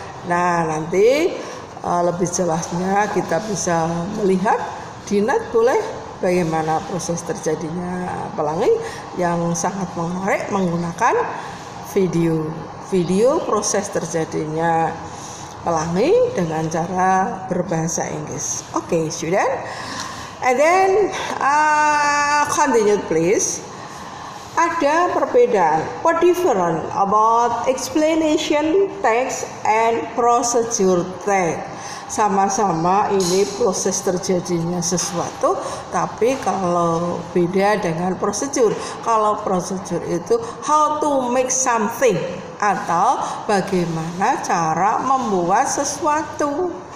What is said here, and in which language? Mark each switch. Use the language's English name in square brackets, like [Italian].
[Indonesian] Nah, nanti lebih jelasnya kita bisa melihat di net boleh bagaimana proses terjadinya pelangi yang sangat menarik menggunakan video proses terjadinya pelangi dengan cara berbahasa Inggris. [English] Okay, student. And then continue please. [Indonesian] Ada perbedaan. [English] What different about explanation text and procedure text? [Indonesian] Sama-sama ini proses terjadinya sesuatu, tapi kalau beda dengan prosedur. Kalau prosedur itu [English] how to make something [Indonesian] atau bagaimana cara membuat sesuatu.